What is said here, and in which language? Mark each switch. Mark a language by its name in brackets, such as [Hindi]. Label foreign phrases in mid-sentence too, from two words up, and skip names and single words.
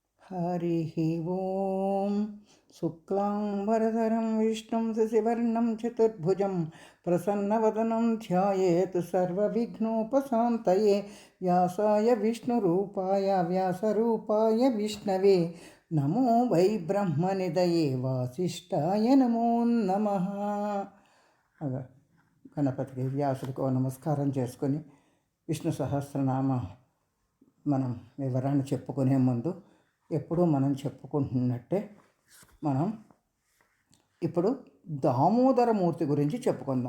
[Sanskrit] हरिः ओं शुक्लां विष्णुं शशिवर्णं चतुर्भुजं प्रसन्नवदनं ध्यायेत् सर्वविघ्नोपशान्तये व्यासाय विष्णुरूपाय व्यासरूपाय विष्णवे नमो वै ब्रह्मनिधये वासिष्ठाय नमो नमः. [Telugu] గణపతికి వ్యాసుడికో నమస్కారం చేసుకొని విష్ణు సహస్రనామ మనం వివరణ చెప్పుకునే ముందు ఎప్పుడూ మనం చెప్పుకుంటున్నట్టే మనం ఇప్పుడు దామోదరమూర్తి గురించి చెప్పుకుందాం.